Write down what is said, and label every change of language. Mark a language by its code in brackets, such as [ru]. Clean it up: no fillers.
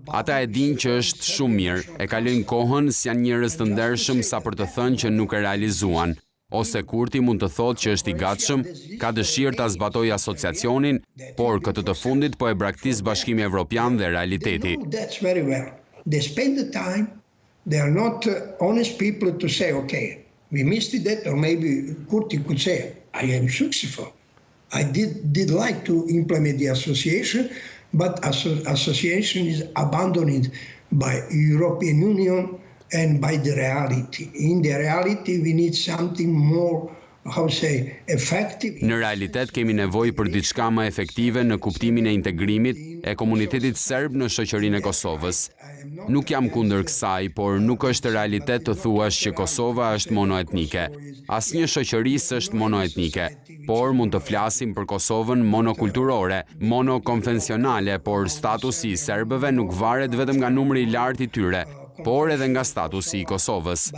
[sq] Ata e dinë që është shumë mirë, e kalojnë kohën si janë njerëz të ndershëm sa për të thënë që nuk e realizuan. Ose Kurti mund të thotë që është i gatshëm, ka dëshirë ta zbatojë asociacionin, por këtë të fundit po e braktis Bashkimi Evropian dhe realiteti. [en] They spend the time, they are not honest people to say, okay, we missed that, or maybe Kurti could say, I am successful. I did like to implement the association, but association is abandoned by European Union and by the reality. In the reality, we need something more, effective. [sq] Në realitet kemi nevojë për diçka më efektive në kuptimin e integrimit e komunitetit serb në shoqërinë e Kosovës. Nuk jam kundër kësaj, por nuk është realitet të thuash që Kosova është monoetnike. Asnjë shoqëri s'është monoetnike, por mund të flasim për Kosovën monokulturore, monokonfesionale, por statusi i serbëve nuk varet vetëm nga numri I lartë I tyre, por edhe nga statusi I Kosovës.